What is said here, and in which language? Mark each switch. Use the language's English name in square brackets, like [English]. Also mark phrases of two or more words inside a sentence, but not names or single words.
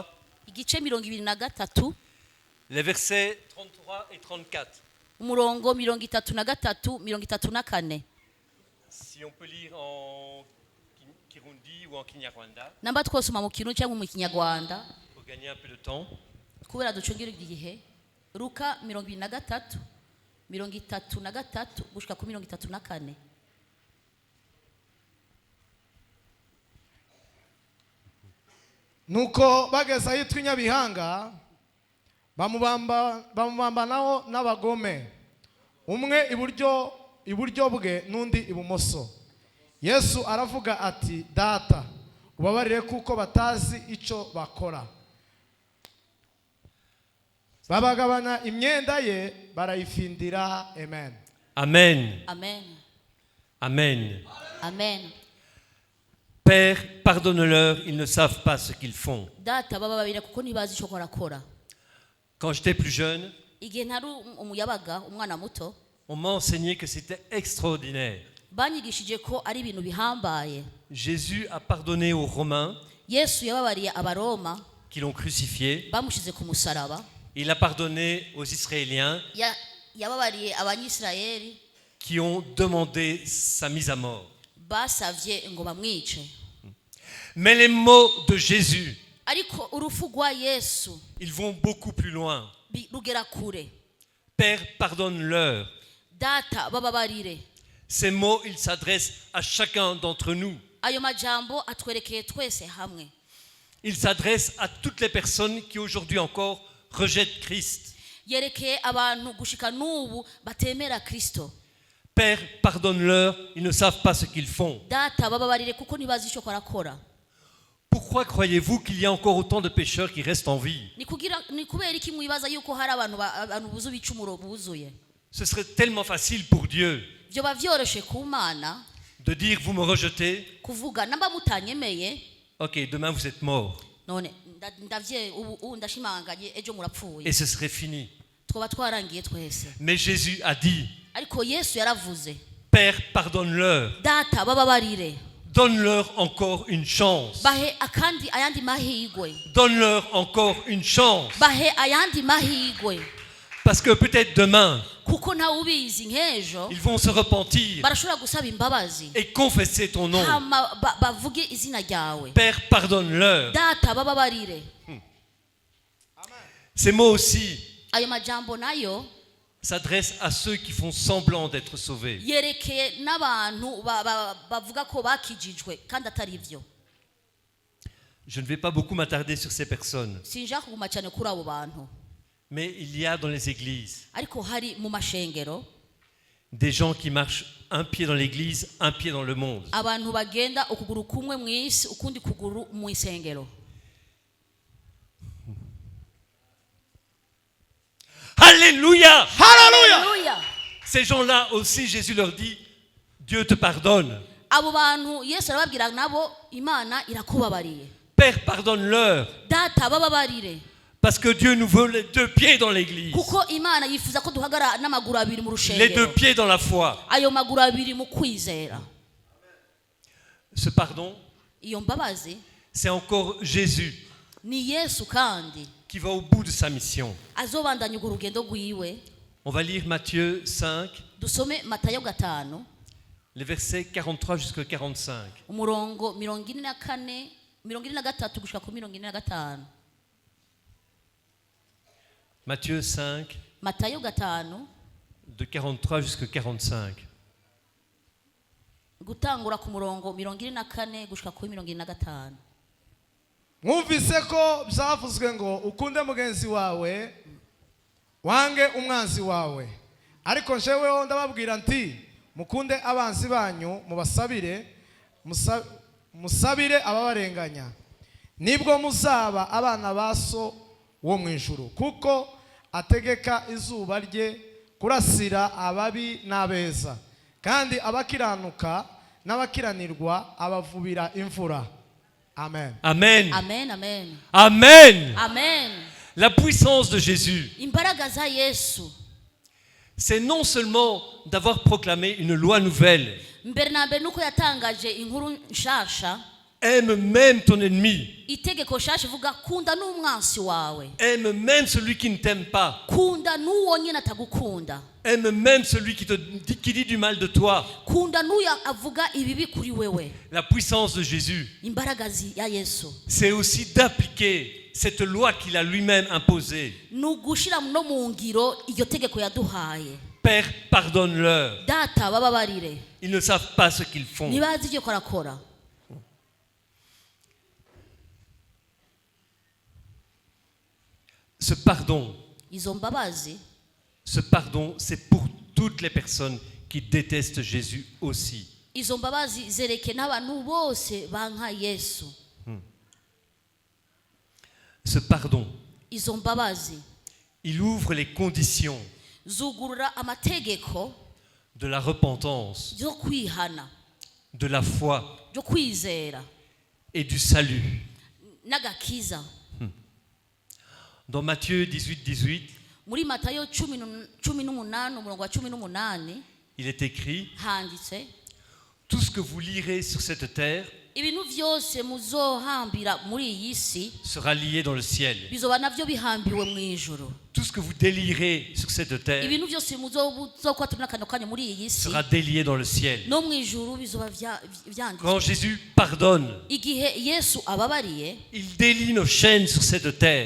[Rundi] igice 23 [French] les versets 33 et 34. [Rundi] umurongo 33 34. [French] Si on peut lire en Kirundi ou en Kinyarwanda, [Rundi] Namba twosoma mu Kirundi cyangwa mu Kinyarwanda [French] pour gagner un peu de temps. [Rundi] kubera ducungire igihe. Luka 23 33 gushika ku 34. [Kinyarwanda] nuko bageze ahitwa inyabihanga bamubambanaho n'abagome, umwe iburyo bwe n'undi ibumoso. Yesu aravuga ati, data ubabarire kuko batazi icyo bakora. Babagabana imyenda ye barayifindira. Amen. Amen. Amen. Amen. Amen. [French] Père, pardonne-leur, ils ne savent pas ce qu'ils font. [Rundi] Data bababarira kuko ntibazi icyo barakora. [French] Quand j'étais plus jeune, [Rundi] Igihe ntari umuyabaga umwana muto [French] on m'a enseigné que c'était extraordinaire [Rundi] banyigishije ko ari ibintu bihambaye. [French] Jésus a pardonné aux Romains [Rundi] Yesu yababariye abaroma [French] qui l'ont crucifié. [Rundi] bamushize ku musaraba. [French] Il a pardonné aux Israéliens [Rundi] Yababariye abanyisirayeli [French] qui ont demandé sa mise à mort. [Rundi] basavye ngo bamwice. [French] Mais les mots de Jésus, [Rundi] Ariko urufu rwa Yesu [French] ils vont beaucoup plus loin. [Rundi] rugera kure. [French] Père, pardonne-leur. [Rundi] Data bababarire. [French] Ces mots, ils s'adressent à chacun d'entre nous. [Rundi] Ayo majambo atwerekeye twese hamwe. [French] Ils s'adressent à toutes les personnes qui aujourd'hui encore rejettent Christ. [Rundi] Yerekeye abantu gushika n'ubu batemera Kristo. [French] Père, pardonne-leur, ils ne savent pas ce qu'ils font. [Rundi] Data bababarire kuko ntibazi ico barakora. [French] Pourquoi croyez-vous qu'il y a encore autant de pécheurs qui restent en vie? [Rundi] Ni kubera iki mwibaza yuko hari abantu buzu bicumuro buzuye. [French] Ce serait tellement facile pour Dieu [Rundi] Vyoba vyoroshe ku Mana [French] de dire vous me rejetez, [Rundi] kuvuga namba mutanyemeye [French] ok, demain vous êtes mort. [Rundi] none ndavye ubu ndashimanganye ejo murapfuye. [French] Et ce serait fini. [Rundi] Twoba twarangiye twese. [French] Mais Jésus a dit, [Rundi] Ariko Yesu yaravuze. [French] Père, pardonne-leur. [Rundi] Data bababarire. [French] Donne-leur encore une chance. [Rundi] Bahe akandi ayandi mahigwe. [French] Donne-leur encore une chance. [Rundi] Bahe ayandi mahigwe. [French] Parce que peut-être demain, [Rundi] Kuko nta ubizi nkejo [French] ils vont se repentir [Rundi] barashobora gusaba imbabazi. [French] et confesser ton nom. [Rundi] Hama bavuge izina ryawe. [French] Père, pardonne-leur. [Rundi] Data bababarire. [French] Ces mots aussi [Rundi] Ayo majambo nayo [French] s'adressent à ceux qui font semblant d'être sauvés. [Rundi] yerekeye n'abantu bavuga ko bakijijwe kandi atari byo. [French] Je ne vais pas beaucoup m'attarder sur ces personnes, [Rundi] Sinja kuguma cyane kuri abo bantu. [French] mais il y a dans les églises [Rundi] Ariko hari mu mashengero [French] des gens qui marchent un pied dans l'église, un pied dans le monde. [Rundi] abantu bagenda ukuguru kumwe mu isi ukundi kuguru mu isengero. [French] Alléluia! Hallelujah. [Rundi] Haleluya. [French] Ces gens-là aussi, Jésus leur dit, Dieu te pardonne. [Rundi] Abo bantu Yesu arababwira nabo Imana irakubabariye. [French] Père, pardonne-leur. [Rundi] Data bababarire. [French] Parce que Dieu nous veut les deux pieds dans l'église. [Rundi] Kuko Imana yifuza ko duhagara n'amaguru abiri mu [French] Les deux [Rundi] rushengero. [French] pieds dans la foi. [Rundi] Ayo maguru abiri mu kwizera. [French] Ce pardon, [Rundi] Iyo mbabazi [French] c'est encore Jésus [Rundi] ni Yesu kandi [French] qui va au bout de sa mission. [Rundi] azobandanya urwo rugendo rwiwe. [French] On va lire Matthieu 5, [Rundi] Dusome Matayo 5 [French] les versets 43 jusqu'à 45. [Rundi] umurongo 43 gushika ku 45. [French] Matthieu 5, [Rundi] Matayo 5 [French] de 43 jusqu'à 45. [Rundi] gutangura ku murongo 44 gushika ku 45. [Kinyarwanda] Mwumvise ko byavuzwe ngo ukunde mugenzi wawe wange umwanzi wawe. Ariko njeweho ndababwira nti mukunde abanzi banyu mubasabire musabire ababarenganya. Nibwo muzaba abana baso wo mu ijuru kuko ategeka izuba rye kurasira ababi n'abeza kandi abakiranuka n'abakiranirwa abavubira imvura. Amen. Amen. Amen, amen. Amen. Amen. [French] La puissance de Jésus, [Rundi] Imbaraga za Yesu [French] c'est non seulement d'avoir proclamé une loi nouvelle. [Rundi] mbere na mbere nuko yatangaje inkuru nshasha. [French] Aime même ton ennemi. [Rundi] Itegeko shasha ivuga kunda n'umwansi wawe. [French] Aime même celui qui ne t'aime pas. [Rundi] Kunda n'uwo nyine atagukunda. [French] Aime même celui qui dit du mal de toi. [Rundi] Kunda n'uyo avuga ibibi kuri wewe. [French] La puissance de Jésus, [Rundi] Imbaraga ya Yesu [French] c'est aussi d'appliquer cette loi qu'il a lui-même imposée. [Rundi] nugushira no mu ngiro iryo tegeko yaduhaye. [French] Père, pardonne-leur. [Rundi] Data bababarire. [French] Ils ne savent pas ce qu'ils font. [Rundi] Nibazi ivyo korakora. [French] Ce pardon, [Rundi] Izo mbabazi [French] c'est pour toutes les personnes qui détestent Jésus aussi. [Rundi] izo mbabazi zereke n'abantu bose banka Yesu. [French] Ce pardon, [Rundi] Izo mbabazi [French] il ouvre les conditions [Rundi] zugurura amategeko [French] de la repentance, [Rundi] yo kwihana, [French] de la foi [Rundi] yo kwizera [French] et du salut. [Rundi] n'agakiza. [French] Dans Matthieu 18, 18, [Rundi] Muri Matayo 18 umurongo wa 18 [French] il est écrit: [Rundi] handitse [French] tout ce que vous lirez sur cette terre [Rundi] ibintu byose muzohambira muri iyi si [French] sera lié dans le ciel. [Rundi] bizoba navyo bihambiwe mu ijuru. [French] Tout ce que vous délirez sur cette terre [Rundi] ibintu byose muzokwatura n'akantu kanyu muri iyi si [French] sera délié dans le ciel. [Rundi] no mu ijuru bizoba vyanditswe. [French] Quand Jésus pardonne, [Rundi] igihe Yesu ababariye [French] il délie nos chaînes sur cette terre.